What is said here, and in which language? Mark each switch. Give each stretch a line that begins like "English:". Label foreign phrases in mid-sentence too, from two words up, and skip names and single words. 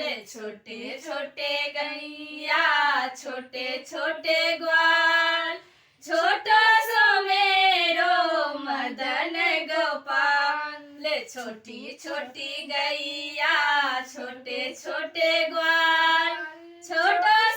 Hindi: छोटे छोटे गैया छोटे छोटे ग्वाल,
Braj: छोटो सो मेरो मदन गोपाल।
Hindi: छोटी छोटी गैया छोटे छोटे ग्वाल, छोटो